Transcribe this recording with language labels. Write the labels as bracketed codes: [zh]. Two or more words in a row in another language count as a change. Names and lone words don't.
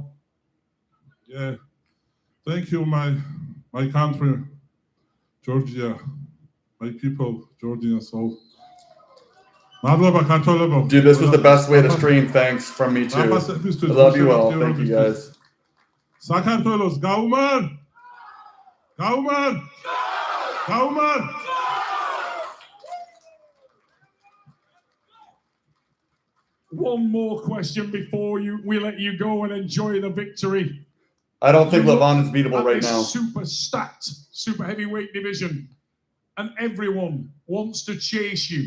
[en] Yeah, thank you, my country, Georgia, my people, Georgia soul. Dude, this was the best way to stream. Thanks from me too. I love you all. Thank you, guys. [ka] საქართველოს გაუმან! Gaumar! Gaumar! [en] One more question before we let you go and enjoy the victory. I don't think Levan is beatable right now. Super stacked, super heavyweight division. And everyone wants to chase you.